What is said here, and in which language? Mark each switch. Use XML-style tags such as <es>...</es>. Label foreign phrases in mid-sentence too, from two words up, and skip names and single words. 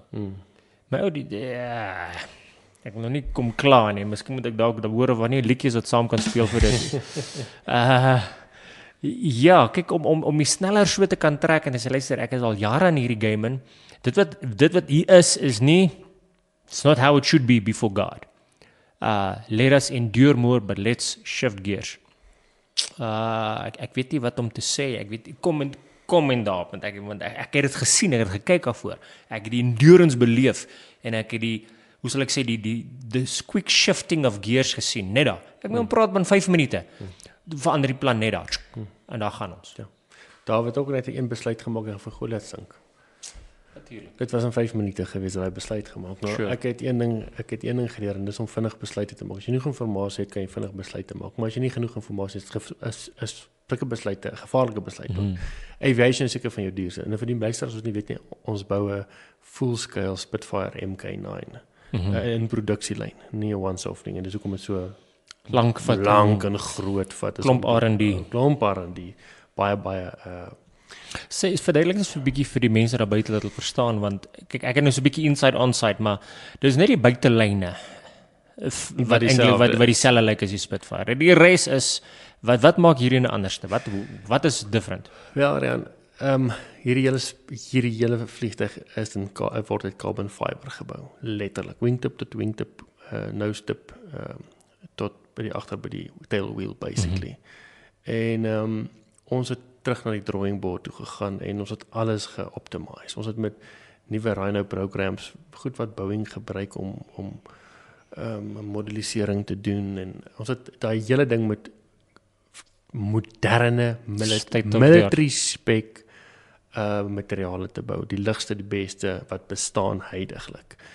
<af>Maar ek wil nou nie kom klaar nie. Miskien moet ek dalk hoor of wanneer liedjies wat saam kan speel vir dit. Ja, kyk om die sneller so te kan trek en sê luister, ek is al jare in hierdie game in. Dit wat hier is nie,</af> <en>it's not how it should be before God. Let us endure more, but let's shift gears.</en> <af>Ek weet nie wat om te sê. Ek weet kom en daar, want ek het dit gesien, ek het gekyk daarvoor. Ek het die endurance beleef en ek het die, hoe sal ek sê, die</af> <en>quick shifting of gears</en> <af>gesien, net daar. Ek moet praat van 5 minute. Verander die plan net daar. En daar gaan ons. Ja. David ook net 'n besluit gemaak en vir Goliat sink. Natuurlik. Dit was in 5 minute gewees dat hy besluit gemaak. Nou, Sure. ek het een ding geleer en dis om vinnig besluite te maak. As jy nie genoeg inligting het, kan jy vinnig besluite maak. Maar as jy nie genoeg inligting het, is sulke besluite, gevaarlike besluite. Aviation is seker van jou duurste. En vir die luisteraars wat nie weet nie, ons bou 'n full-scale Spitfire Mk9 in produksielyn, nie 'n one-off ding. En dis hoekom dit so Lank en groot vat. Klomp R&D. Klomp R&D. Baie Sê verduidelik net vir 'n bietjie vir die mense daar buite dat hulle verstaan, want kyk ek het nou so 'n bietjie inside onside, maar dis net die buitelyne wat dieselfde lyk as die Spitfire. Die res is wat maak hierdie 'n anderste? Wat is different? Wel, Rian, hierdie hele vliegtuig word uit</af> <en>carbon fiber</en> <af>gebou, letterlik. Wingtip tot wingtip,</af> <en>nose tip</en> <af>tot by die</af> <en>tail wheel basically.</en> <af>En ons het terug na die</af> <en>drawing board</en> <af>toe gegaan en ons het alles geoptimiseer. Ons het met nuwe Rhino programs, goed wat Boeing gebruik om modellisering te doen en ons het daai hele ding met moderne</af> <en>military spec</en> <af>materiale te bou, die ligste, die beste wat bestaan huidiglik.</af>